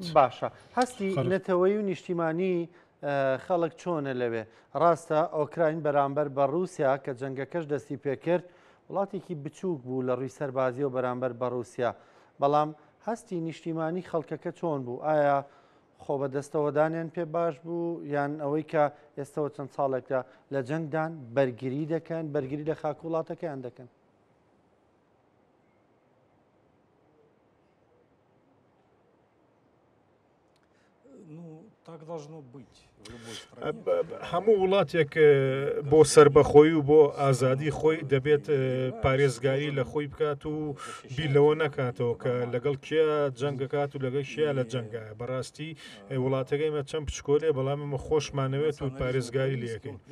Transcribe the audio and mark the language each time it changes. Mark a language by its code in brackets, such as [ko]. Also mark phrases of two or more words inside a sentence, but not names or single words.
[ckb] باشە هەستی نەتەوەی و نیشتیمانی خەڵک چۆنە لەوێ ڕاستە ئۆکراین بەرامبەر بە رووسیا کە جەنگەکەش دەستی پێکرد وڵاتێکی بچووک بوو لە ڕووی سەربازی و بەرامبەر بە رووسیا بەڵام هەستی نیشتیمانی خەڵکەکە چۆن بوو ئایا خۆ بە دەستەوەدانیان پێ باش بوو یان ئەوەی کە ئێستەوە چەند ساڵێکدا لە جەنگدان بەرگری دەکەن بەرگری لە خاک وڵاتەکەیان دەکەن [ru] Ну, так должно быть. в любой стране. [ckb] هەموو وڵاتێک بۆ سربەخۆی و بۆ ئازادی خۆی دەبێت پارێزگاری لە خۆی بکات و بیر لەوە نکاتەوە کە لەگەڵ کێ جەنگەکات و لەگەڵ شیە لە جەنگە بەڕاستی وڵاتەکەیمە چەند پچکۆلێ بەڵام ئمە خۆشمانەوێت و پارێزگاری لەکەین